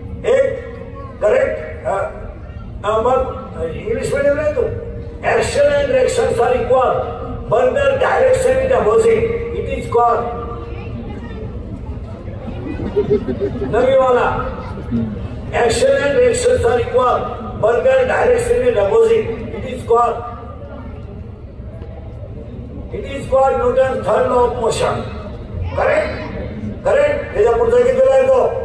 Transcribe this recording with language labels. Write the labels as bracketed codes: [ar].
[mr] एक करेक्ट. मग English medium नाही तो. [en] Action and reaction are equal, but the direction is opposite. It is called नवीवाला. Action and reactions are equal, but their direction is opposite. It is called Newton's third law of motion. Correct? [mr] त्याच्या पुढचा कितीला येतो?